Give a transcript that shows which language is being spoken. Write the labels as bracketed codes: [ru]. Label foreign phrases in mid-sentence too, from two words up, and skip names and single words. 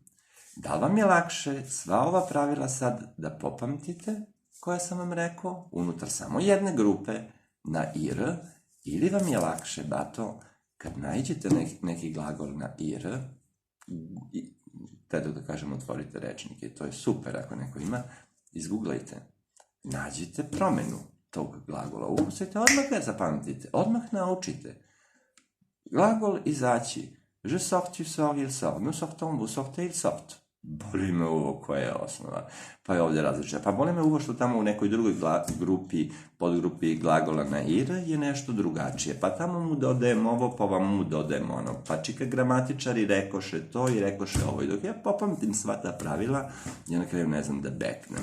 [sr] Da li vam je lakše sva ova pravila sad da popamtite, koja sam vam rekao, unutar samo jedne grupe na ir, ili vam je lakše, bato, kad nađete neki glagol na ir, da kažem, otvorite rečnike, to je super ako neko ima, izguglajte, nađite promenu tog glagola, ukusite, odmah ga zapamtite, odmah naučite. Glagol izaći, [fr] je sors, tu sors, il sort, nous sortons, vous sortez, il sort. [sr] boli me uvo, koja je osnova. Pa je ovdje različita. Pa boli me uvo što tamo u nekoj drugoj grupi, podgrupi glagola na ir je nešto drugačije. Pa tamo mu dodajem ovo, pa vam mu dodajem ono. Pa čika gramatičari rekoše to i rekoše ovo. I dok ja popamtim sva ta pravila, ja na kraju ne znam da beknem.